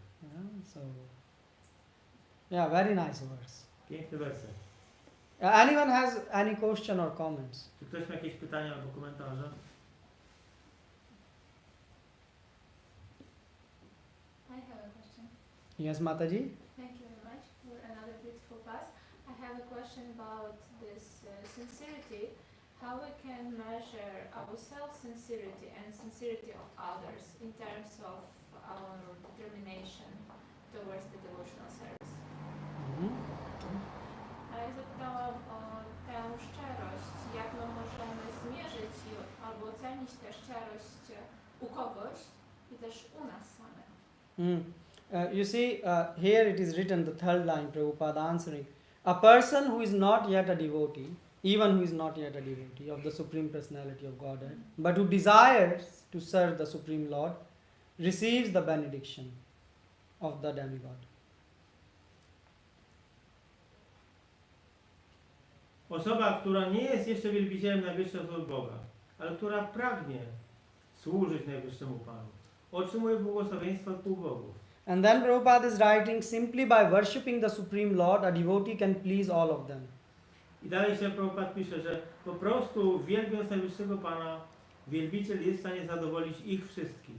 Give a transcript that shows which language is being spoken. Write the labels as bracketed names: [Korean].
[English] Yeah, so yeah, very nice verse. [Polish] Piękny werset. [English] Anyone has any question or comments? [Polish] Czy ktoś ma jakieś pytania albo komentarze? [English] I have a question. Yes, Mataji? Thank you very much for another beautiful class. I have a question about this sincerity. How we can measure our self-sincerity and sincerity of others in terms of our determination towards the devotional service. [Polish] A ja zapytałam o tę szczerość, jak my możemy zmierzyć albo ocenić tę szczerość u kogoś i też u nas samych. [English] You see, here it is written, the third line, Prabhupada answering. A person who is not yet a devotee, even who is not yet a devotee of the Supreme Personality of Godhead, but who desires to serve the Supreme Lord, receives the benediction of the demigod. [Polish] Osoba, która nie jest jeszcze wielbicielem najwyższego od Boga, ale która pragnie służyć najwyższemu Panu, otrzymuje błogosławieństwo od półbogów. [English] And then Prabhupada is writing, simply by worshipping the Supreme Lord, a devotee can please all of them. [Polish] I dalej się Prabhupada pisze, że po prostu wielbiąc najwyższego Pana, wielbiciel jest w stanie zadowolić ich wszystkich.